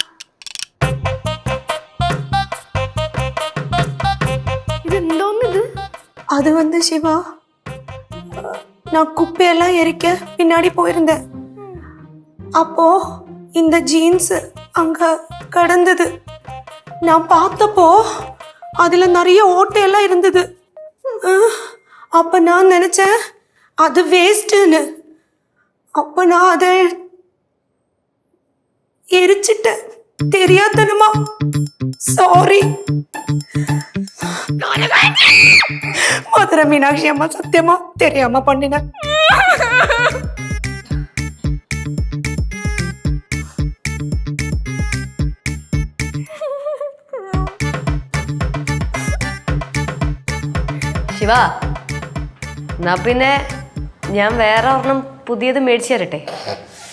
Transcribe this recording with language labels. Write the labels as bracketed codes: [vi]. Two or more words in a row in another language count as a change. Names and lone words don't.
[ml] ഇതെന്തോന്നിത്? [ta] அது வந்து சிவா, நான் குப்பையெல்லாம் எரிக்க பின்னாடி போயிருந்தேன். அப்போ இந்த ஜீன்ஸ் அங்க கடந்தது. நான் பார்த்தப்போ அதுல நிறைய ஓட்டையெல்லாம் இருந்தது. அப்ப நான் நினைச்சேன் அது வேஸ்ட்னு. அப்ப நான் அதை எரிச்சிட்டேன் தெரியாதனமா. சாரி மதுரை மீனாட்சி அம்மா, சத்தியமா தெரியாம பண்ணினேன். [ml] ശിവ, എന്നാ പിന്നെ ഞാൻ വേറെ ഒരെണ്ണം പുതിയത് മേടിച്ചു തരട്ടെ?